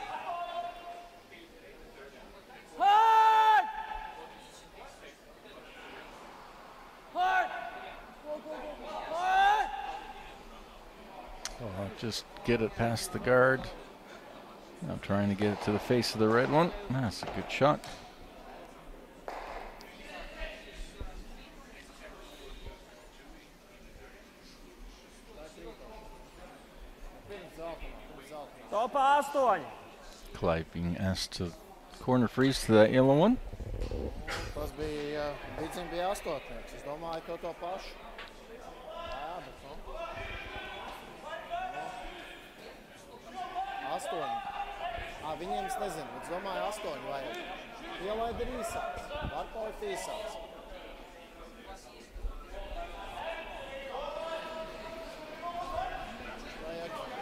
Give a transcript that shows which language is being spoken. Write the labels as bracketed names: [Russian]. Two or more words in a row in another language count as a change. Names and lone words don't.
[English] Hard. Hard. Go, go, go. Hard. Oh, just get it past the guard. Now trying to get it to the face of the red one. That's a good shot. [Latvian] Pirms zeltainā. Topā 8. [English] Clyde being asked to corner freeze to that yellow one. [Latvian] Tas bija, Dicim bija astotnieks. Es domāju, to pašu. Jā, bet nu. Astoņi. Viņiem es nezinu, bet es domāju 8 vajag. Ielaid ir īsāks. Var palikt īsāks. Vajag.